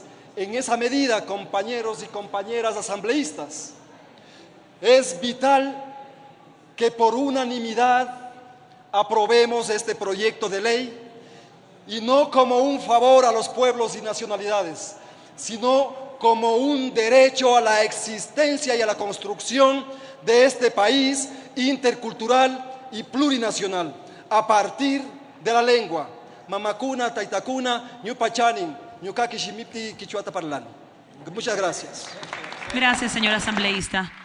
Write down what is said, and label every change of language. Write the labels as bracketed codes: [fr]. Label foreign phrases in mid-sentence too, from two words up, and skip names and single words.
[es] En esa medida, compañeros y compañeras asambleístas, es vital que por unanimidad aprobemos este proyecto de ley y no como un favor a los pueblos y nacionalidades, sino como un derecho a la existencia y a la construcción de este país intercultural y plurinacional a partir de la lengua. [qu] Mamakuna, Taitakuna, Ñupachanin, Ñukaki Shimipti, Quichuata Parlan. [es] Muchas gracias. Gracias, señor asambleísta.